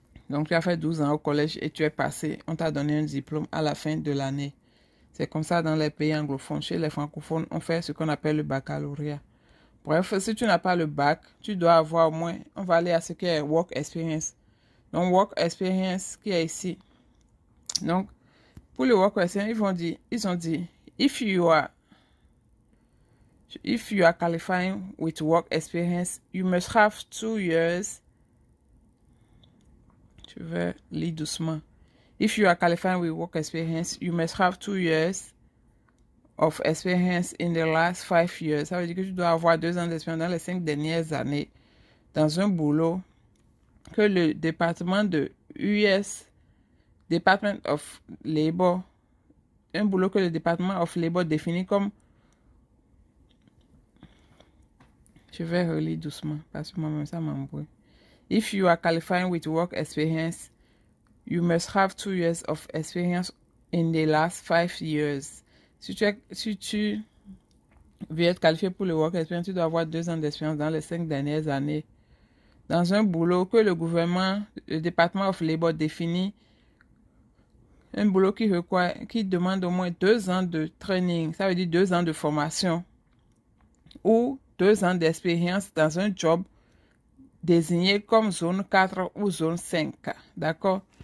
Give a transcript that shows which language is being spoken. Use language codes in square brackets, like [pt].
[fr] Donc, tu as fait 12 ans au collège et tu es passé. On t'a donné un diplôme à la fin de l'année. C'est comme ça dans les pays anglophones. Chez les francophones, on fait ce qu'on appelle le baccalauréat. Bref, si tu n'as pas le bac, tu dois avoir au moins, on va aller à ce qui est work experience. Donc, work experience qui est ici. Donc, pour le work experience, ils ont dit, [en] if you are qualifying with work experience, you must have 2 years. [fr] Je vais lire doucement. [en] If you are qualifying with work experience, you must have 2 years of experience in the last 5 years. [fr] Ça veut dire que tu dois avoir 2 ans d'expérience dans les 5 dernières années dans un boulot que le département de US, Department of Labor, un boulot que le département of Labor définit comme, je vais relire doucement parce que moi-même ça m'embrouille. [en] If you are qualifying with work experience, you must have 2 years of experience in the last 5 years. [fr] Si tu veux être qualifié pour le work experience, tu dois avoir 2 ans d'expérience dans les 5 dernières années dans un boulot que le gouvernement, le département of Labor définit, un boulot qui demande au moins 2 ans de training, ça veut dire 2 ans de formation ou 2 ans d'expérience dans un job désigné comme zone 4 ou zone 5. D'accord?